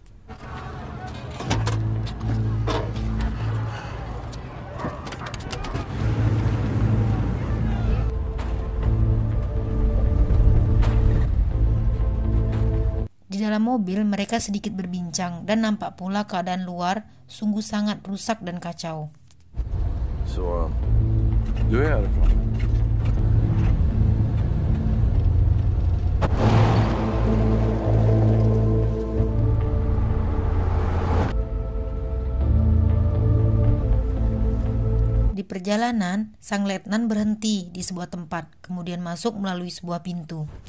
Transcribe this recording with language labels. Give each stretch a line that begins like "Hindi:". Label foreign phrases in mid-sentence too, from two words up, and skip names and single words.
Indonesian: Di dalam mobil mereka sedikit berbincang dan nampak pula keadaan luar sungguh sangat rusak dan kacau.
Swedish: Så, du är härifrån?
Indonesian: Di perjalanan, sang letnan berhenti di sebuah tempat, kemudian masuk melalui sebuah pintu.